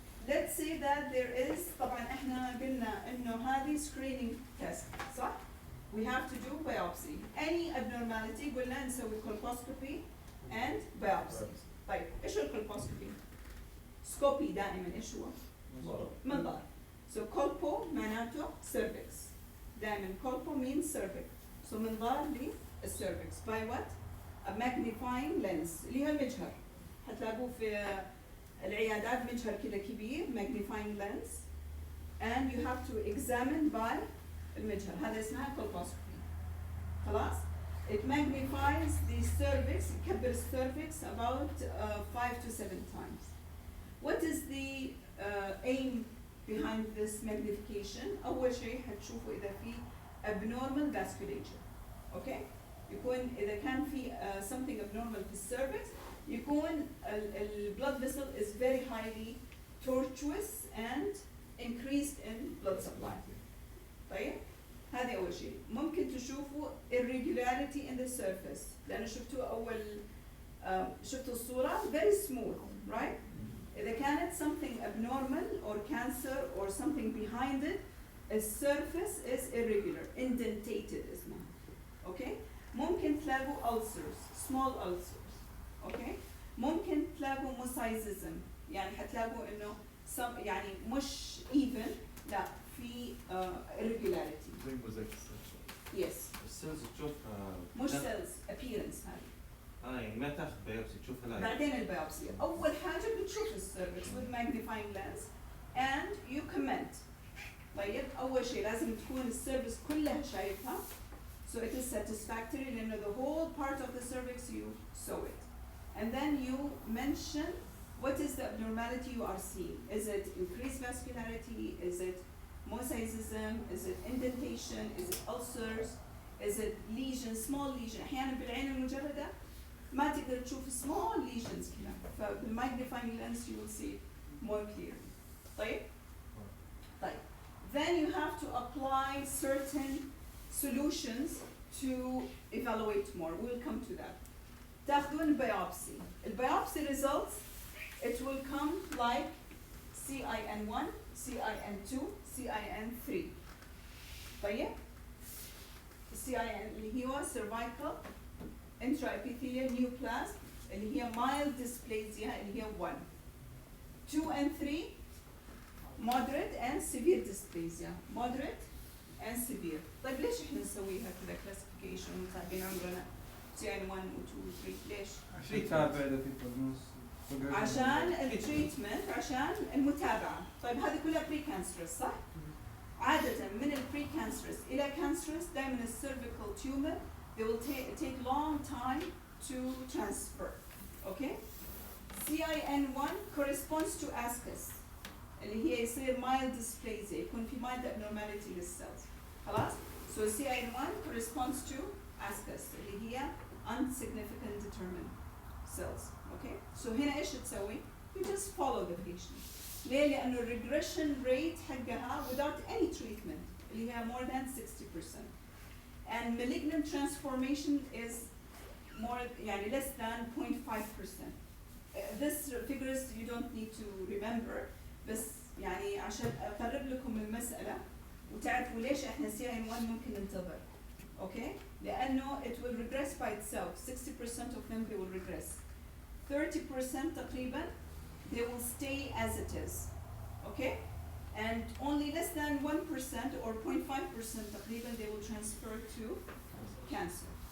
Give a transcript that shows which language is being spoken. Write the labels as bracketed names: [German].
[English] Let's say that there is [Arabic] طبعا احنا قلنا انه هذه [English] screening test [Arabic] صح؟ [English] We have to do biopsy. Any abnormality [Arabic] قلنا نسوي [English] colposcopy and biopsy. [Arabic] طيب ايش الcolposcopy؟ سكوبي دائما ايش هو؟ منظار. So colpo معناته cervix. [English] دائما colpo means cervix. So منظار للcervix by what? A magnifying lens [Arabic] اللي هو المجهر. هتلاقوه في العيادات مجهر كده كبير [English] magnifying lens, and you have to examine by المجهر. [Arabic] هذا اسمها colposcopy. خلاص؟ [English] It magnifies the cervix, [Arabic] يكبر [English] cervix about 5 to 7 times. What is the aim behind this magnification? [Arabic] أول شيء هتشوفوا إذا في [English] abnormal vasculature. Okay? [Arabic] يكون إذا كان في [English] something abnormal في الcervix يكون ال blood vessel is very highly tortuous and increased in blood supply. [Arabic] طيب؟ هذه أول شيء. ممكن تشوفوا [English] irregularity in the surface [Arabic] لأنه شفتوا أول شفتوا الصورة [English] very smooth, right? إذا كانت something abnormal or cancer or something behind it, the surface is irregular, indentated [Arabic] اسمها. [English] Okay? [Arabic] ممكن تلاقوا [English] ulcers, small ulcers. Okay? [Arabic] ممكن تلاقوا mosaicism, يعني حتلاقوا إنه some يعني مش even, لا في irregularity. زي موزايك. [English] Yes. [Arabic] السيلز تشوفها مش cells, appearance هذه. يعني ما تاخذ بايوبسي تشوفها لا. بعدين البيوبسي أول حاجة بتشوف السيرفكس [English] with magnifying lens and you comment. [Arabic] طيب أول شيء لازم تكون السيرفكس كلها شايفها [English] so it is satisfactory [Arabic] لأنه [English] the whole part of the cervix you saw it. And then you mention what is the abnormality you are seeing. Is it increased vascularity? Is it mosaicism? Is it indentation? Is it ulcers? Is it lesions, small lesion? [Arabic] أحيانا بالعين المجردة ما تقدر تشوف [English] small lesions [Arabic] كذا. [English] فبالmagnifying lens you will see it more clearly. [Arabic] طيب؟ طيب. [English] Then you have to apply certain solutions to evaluate more. We'll come to that. [Arabic] تاخذون [English] biopsy. الbiopsy results, it will come like CIN1, CIN2, CIN3. [Arabic] طيب؟ CIN اللي هو cervical intraepithelial neoplasm اللي هي mild dysplasia اللي هي 1. [English] 2 and 3 moderate and severe dysplasia. Moderate and severe. [Arabic] طيب ليش احنا نسويها كذا classification ومتابعين عمرنا CIN 1 و 2 و 3 ليش؟ عشان يتابع إذا في prognosis. عشان التريتمنت عشان المتابعة. طيب هذه كلها [English] pre-cancerous صح؟ [Arabic] عادة من [English] pre-cancerous إلى cancerous دائما cervical tumor they will take long time to transfer. Okay? CIN1 corresponds to ascus [Arabic] اللي هي يصير [English] mild dysplasia [Arabic] يكون في [English] mild abnormality للcells. [Arabic] خلاص؟ [English] So CIN1 corresponds to ascus [Arabic] اللي هي [English] unsignificant determined cells. Okay? So هنا [Arabic] إيش تسوي؟ [English] You just follow the patient. [Arabic] ليه؟ لأنه [English] regression rate [Arabic] حقها [English] without any treatment اللي هي more than 60%. And malignant transformation is more [Arabic] يعني [English] less than 0.5%. This figures you don't need to remember [Arabic] بس يعني عشان أقرب لكم المسألة وتعرفوا ليش إحنا CIN1 ممكن ننتظر. [English] Okay? [Arabic] لأنه [English] it will regress by itself. 60% of them they will regress. 30% [Arabic] تقريبا [English] they will stay as it is. Okay? And only less than 1% or 0.5% [Arabic] تقريبا [English] they will transfer to cancer.